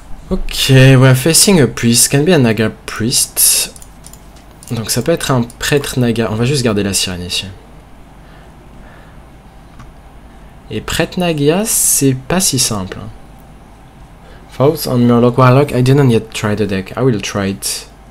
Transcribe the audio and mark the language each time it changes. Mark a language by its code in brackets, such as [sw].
[en] Ok, we're facing a priest, can be a Naga priest. [fr] Donc ça peut être un prêtre Naga, on va juste garder la sirène ici. Et prêtre Naga, c'est pas si simple. [en] Thoughts on Murloc Warlock? I didn't yet try the deck, I will try it.